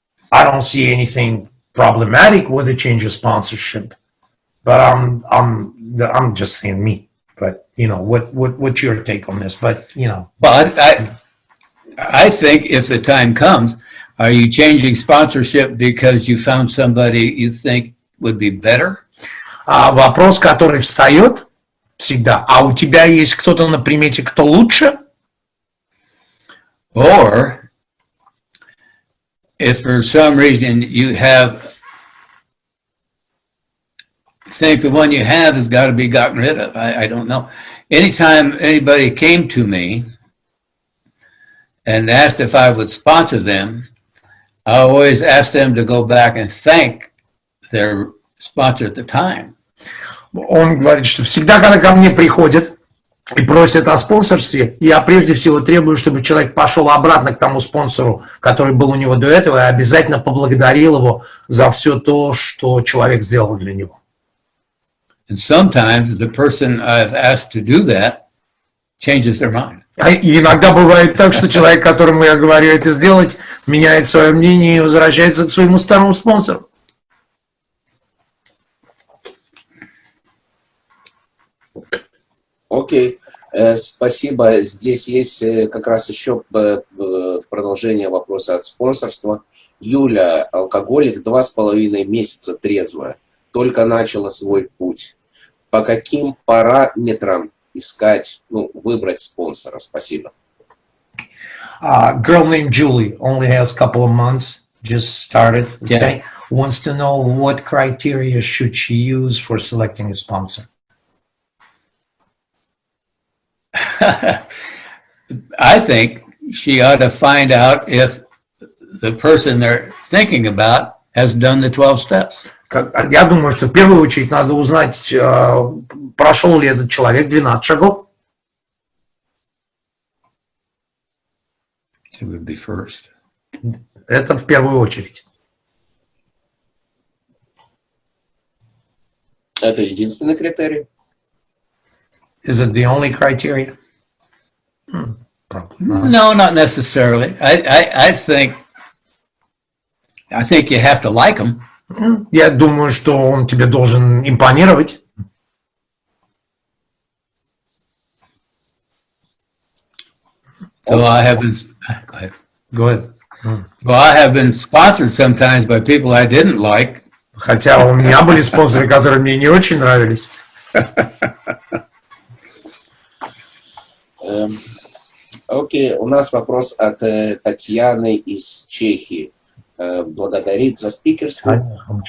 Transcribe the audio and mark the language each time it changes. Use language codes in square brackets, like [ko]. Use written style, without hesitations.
[en] I don't see anything problematic with the change of sponsorship, but I'm just saying me. But you know, what's your take on this? But you know, well, I think if the time comes, are you changing sponsorship because you found somebody you think would be better? [ru] А вопрос, который встает всегда, а у тебя есть кто-то на примете, кто лучше? [en] Or if for some reason you think the one you have has got to be gotten rid of. I don't know. Anytime anybody came to me and asked if I would sponsor them, I always asked them to go back and thank their sponsor at the time. [ru] Он говорит, что всегда, когда ко мне приходят и просят о спонсорстве, я прежде всего требую, чтобы человек пошел обратно к тому спонсору, который был у него до этого, и обязательно поблагодарил его за все то, что человек сделал для него. [en] And sometimes the person I've asked to do that changes their mind. [ru] И иногда бывает так, что человек, которому я говорю это сделать, меняет свое мнение и возвращается к своему старому спонсору. Окей, спасибо. Здесь есть как раз еще в продолжение вопроса от спонсорства. Юля, алкоголик, 2,5 месяца трезвая, только начала свой путь. По каким параметрам искать, выбрать спонсора? Спасибо. [en] Girl named Julie only has a couple of months, just started, okay? Yeah. Wants to know what criteria should she use for selecting a sponsor. I think she ought to find out if the person they're thinking about has done the 12 steps. [ru] Я думаю, что в первую очередь надо узнать, прошел ли этот человек 12 шагов. [en] It would be first. [ru] Это в первую очередь. Это единственный критерий? [en] Is it the only criteria? Probably not. No, not necessarily. I think you have to like him. [ru] Я думаю, что он тебе должен импонировать. [en] So I have been. Go ahead. Go ahead. Well, I have been sponsored sometimes by people I didn't like. [ru] Хотя у меня были спонсоры, которые мне не очень нравились. Окей, у нас вопрос от Татьяны из Чехии. Благодарит за спикерскую.